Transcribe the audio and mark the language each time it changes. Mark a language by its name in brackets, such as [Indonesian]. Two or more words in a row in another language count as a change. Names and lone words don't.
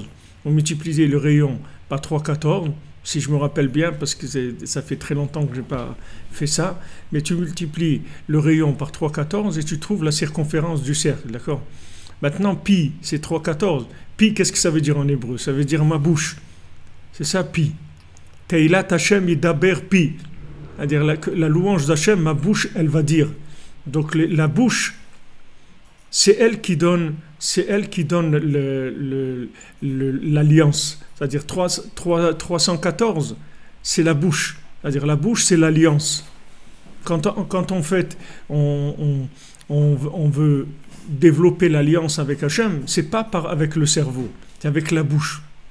[French] Vous multipliez le rayon par 314, si je me rappelle bien, parce que ça fait très longtemps que je n'ai pas fait ça, mais tu multiplies le rayon par 314 et tu trouves la circonférence du cercle, d'accord? Maintenant, pi, c'est 314. Pi, qu'est-ce que ça veut dire en hébreu? Ça veut dire ma bouche. C'est ça, pi. [Hebrew] תהילת השם ידבר פי. [French] C'est-à-dire la louange d'Hachem, ma bouche, elle va dire. Donc la bouche, c'est elle qui donne l'alliance. C'est-à-dire 314, c'est la bouche. C'est-à-dire la bouche, c'est l'alliance. Quand on fait, on veut développer l'alliance avec Hachem, c'est pas avec le cerveau, c'est avec la bouche.